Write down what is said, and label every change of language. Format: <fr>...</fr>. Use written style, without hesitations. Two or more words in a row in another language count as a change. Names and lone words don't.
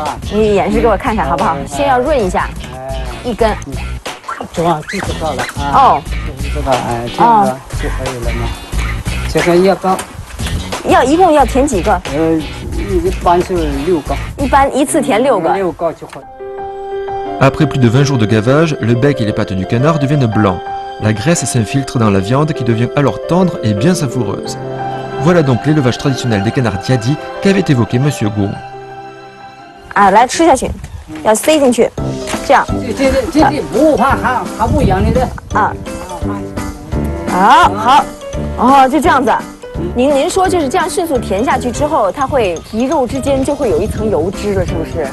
<zh>你演示给我看看好不好？先要润一下，一根。这个就知道了啊。哦，这个这样就可以了嘛。这个一共要填几个？一般是6个。一般一次填6个。 6个就可以。</zh> <fr>Après plus de 20 jours de gavage, le bec et les pattes du canard deviennent blancs. La graisse s'infiltre dans la viande qui devient alors tendre et bien savoureuse. Voilà donc l'élevage traditionnel des canards Diadi qu'avait évoqué Monsieur Gong.</fr> <zh>啊，来吃下去，要塞进去，这样。这不怕它不痒你的。啊。好，哦，就这样子。您说就是这样迅速填下去之后，它会皮肉之间就会有一层油脂了，是不是？</zh>